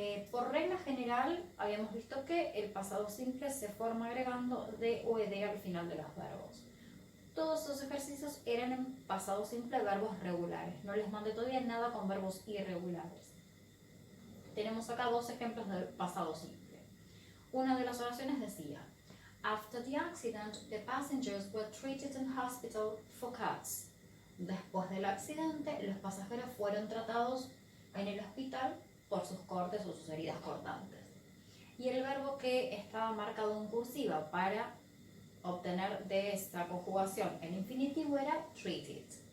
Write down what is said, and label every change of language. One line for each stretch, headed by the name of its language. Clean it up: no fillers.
Spanish: Por regla general, habíamos visto que el pasado simple se forma agregando de o ed al final de los verbos. Todos esos ejercicios eran en pasado simple, verbos regulares. No les mandé todavía nada con verbos irregulares. Tenemos acá dos ejemplos de pasado simple. Una de las oraciones decía:
English: After the accident, the passengers were treated in hospital for cuts.
Spanish: Después del accidente, los pasajeros fueron tratados en el hospital por sus cortes o sus heridas cortantes. Y el verbo que estaba marcado en cursiva para obtener de esta conjugación el infinitivo era treated.